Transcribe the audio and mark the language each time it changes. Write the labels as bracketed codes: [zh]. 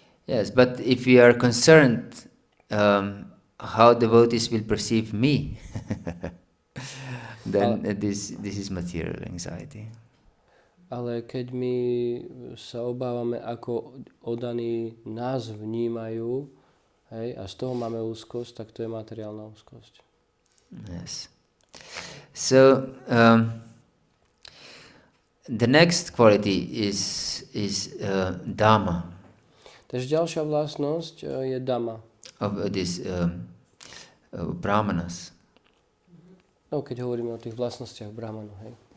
[en] Yes, but if we are concerned how devotees will perceive me, then this is material anxiety. [sk] Ale keď my sa obávame, ako oddaní nás vnímajú, hej, a z toho máme úzkosť, tak to je materiálna úzkosť. [en] Yes. So the next quality is dhamma. Takže ďalšia vlastnosť je dhamma. Of this brahmanas. [sk] No, keď hovoríme o tých vlastnostiach brahmanu, hej.